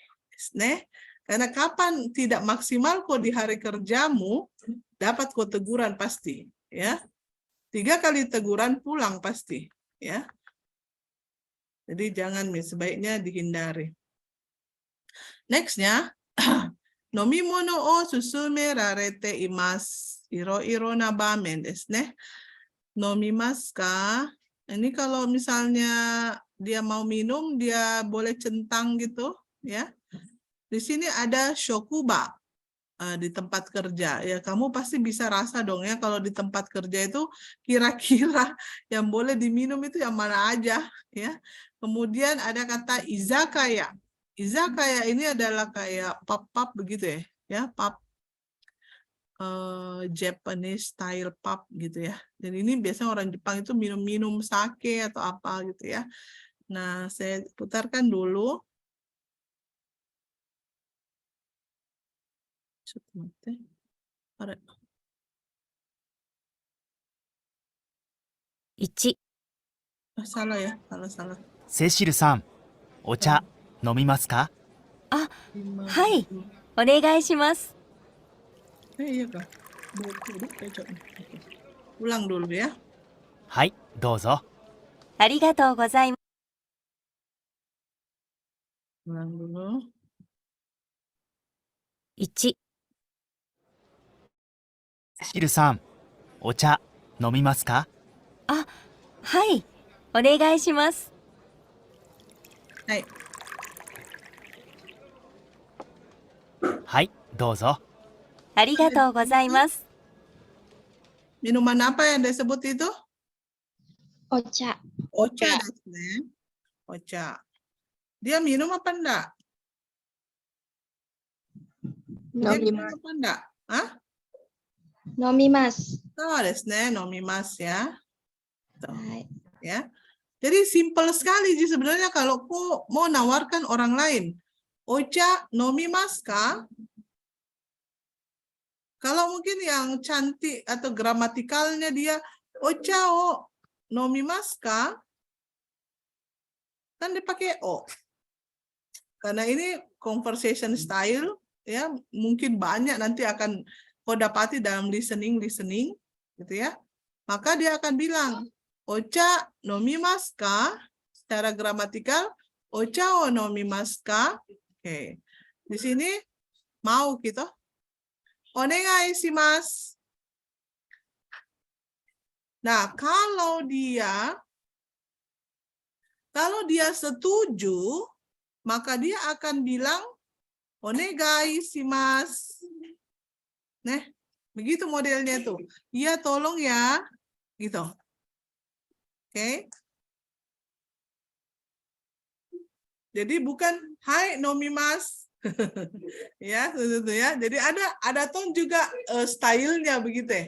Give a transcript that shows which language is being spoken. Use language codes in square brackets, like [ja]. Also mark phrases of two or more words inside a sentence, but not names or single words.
[id] Karena kapan tidak maksimal kau di hari kerjamu, dapat kau teguran pasti. Ya, 3 kali teguran pulang pasti. Ya, jadi jangan, sebaiknya dihindari. Nextnya, [ja] 飲み物を勧められています. いろいろな場面ですね。飲みますか? [id] Ini kalau misalnya dia mau minum, dia boleh centang gitu, ya. Di sini ada shokuba di tempat kerja. Ya, kamu pasti bisa rasa dong ya kalau di tempat kerja itu kira-kira yang boleh diminum itu yang mana aja, ya. Kemudian ada kata izakaya. Izakaya ini adalah kayak pub-pub begitu ya, pub. [en] Japanese style pub [id] gitu ya. Dan ini biasanya orang Jepang itu minum-minum sake atau apa gitu ya. Nah, saya putarkan dulu. Ada. [ja] 1、 Salah ya, salah. セシルさん、お茶飲みますか？はい、お願いします。 [id] Iya kah? Ulang dulu ya. [ja] はい、どうぞ。ありがとうございます。 [id] Ulang dulu. [ja] 1、セシルさん、お茶飲みますか？はい、お願いします。 Hai. はい、どうぞ。ありがとうございます。 [id] Minuman apa yang disebut itu? [ja] Ocha. お茶ですね. Ocha. [id] Dia minum apa enggak? Dia minum [ja] 飲みます. [id] apa enggak? Hah? [ja] 飲みます. さわですね、飲みますや. [id] Tuh, [ja] Hai. [id] ya. Jadi simple sekali sih sebenarnya kalau kau mau nawarkan orang lain. [ja] お茶飲みますか? [id] Kalau mungkin yang cantik atau gramatikalnya dia [ja] お茶を飲みますか? [id] Kan dipakai o. Karena ini [en] conversation style [id] ya, mungkin banyak nanti akan kau dapati dalam listening gitu ya. Maka dia akan bilang [ja] お茶飲みますか? [id] Secara gramatikal [ja] お茶を飲みますか? [id] Oke. Di sini mau gitu. [ja] お願いします. [id] Nah, kalau dia setuju, maka dia akan bilang [ja] お願いします. [id] Nah, begitu modelnya tuh. Iya, tolong ya. Gitu. Oke. Jadi bukan [ja] はい飲みます. [id] Ya, itu ya. Jadi ada tone juga stylenya begitu ya.